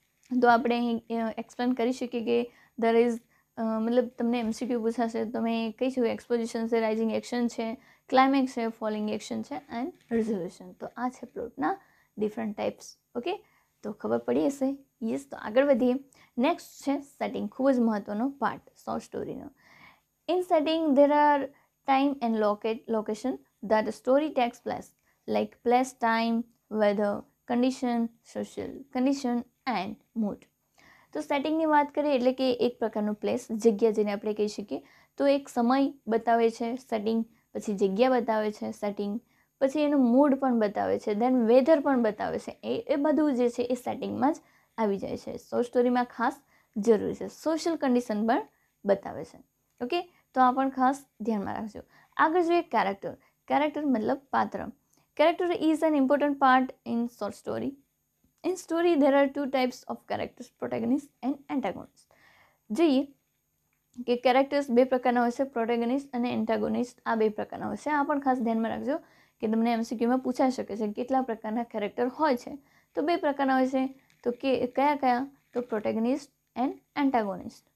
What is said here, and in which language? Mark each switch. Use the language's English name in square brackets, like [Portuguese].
[Gujarati] તો આપણે અહીં એક્સપ્લેન કરી શકીએ કે ધર ઇઝ મતલબ તમને MCQ પૂછાશે, તમે કહી શકો એક્સપોઝિશન છે, રાઇઝિંગ એક્શન છે, ક્લાઇમેક્સ છે, ફોલિંગ એક્શન છે એન્ડ રિઝોલ્યુશન. તો આ છે પ્લોટના ડિફરન્ટ ટાઈપ્સ. ઓકે, તો ખબર પડી હશે. યસ, તો આગળ વધીએ. નેક્સ્ટ છે સેટિંગ, ખૂબ જ મહત્વનો part short સ્ટોરીનો. [English] In setting there are time and location that the story takes place, like place, time, weather, condition, social condition and mood. [Gujarati] તો સેટિંગની વાત કરીએ એટલે કે એક પ્રકારનું પ્લેસ, જગ્યા જેને આપણે કહી શકીએ. તો એક સમય બતાવે છે સેટિંગ, પછી જગ્યા બતાવે છે સેટિંગ, પછી એનું મૂડ પણ બતાવે છે, દેન વેધર પણ બતાવે છે. એ બધું જે છે એ સેટિંગમાં જ આવી જાય છે. શોર્ટ સ્ટોરીમાં ખાસ જરૂરી છે. સોશિયલ કન્ડિશન પણ બતાવે છે. ઓકે, તો આ પણ ખાસ ધ્યાનમાં રાખજો. આગળ જોઈએ કેરેક્ટર. કેરેક્ટર મતલબ પાત્ર. [English] Character is an important part in short story. In story there are two types of characters, protagonist and antagonist. [Gujarati] જોઈએ કે કેરેક્ટર્સ બે પ્રકારના હોય છે, પ્રોટેગનિસ્ટ અને એન્ટાગોનિસ્ટ. આ બે પ્રકારના હોય છે. આ પણ ખાસ ધ્યાનમાં રાખજો કે તમને MCQમાં પૂછાઈ શકે છે કેટલા પ્રકારના કેરેક્ટર હોય છે. તો બે પ્રકારના હોય છે. તો કે કયા કયા? તો પ્રોટેગનિસ્ટ એન્ડ એન્ટાગોનિસ્ટ.